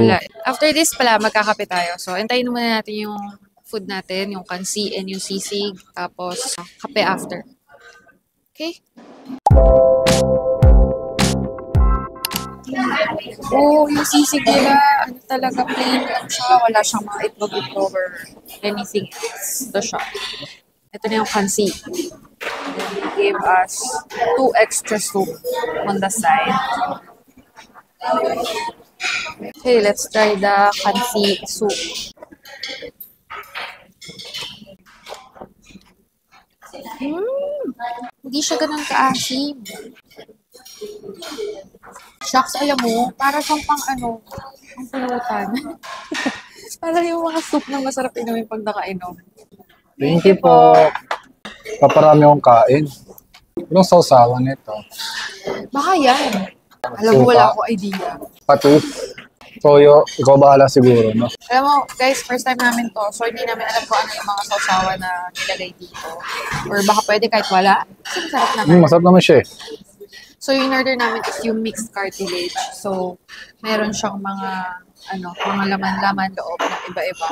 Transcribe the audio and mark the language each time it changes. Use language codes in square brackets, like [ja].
[tl] wala. [en] After this [tl] pala, magkakape tayo. So, antayin muna natin yung food natin, yung kansi and yung sisig. Tapos, kape after. Okay? Oh, yung sisig nila, ano talaga, plain lang siya. Wala siyang mga itlog or anything else. Ito siya. Ito na yung kansi. [en] And then they gave us 2 extra soup on the side. Okay, let's try the kansi soup. [tl] Hindi siya ganun kaasim. Shucks, alam mo, para siyang pang ang pulutan. Parang yung mga soup na masarap inumin pag nakainom. Thank you po. Paparami akong kain. Anong sausawan nito? Baka yan. Alam mo, wala akong idea. Patis. Toyo. Ikaw bahala siguro, no? Alam mo, guys, first time namin to, so hindi namin alam kung ano yung mga sausawan na nilagay dito. Or baka pwede kahit wala. Kasi masarap naman. Masarap naman siya eh. So, yung order namin is yung mixed cartilage. So, meron siyang mga laman-laman loob na iba-iba.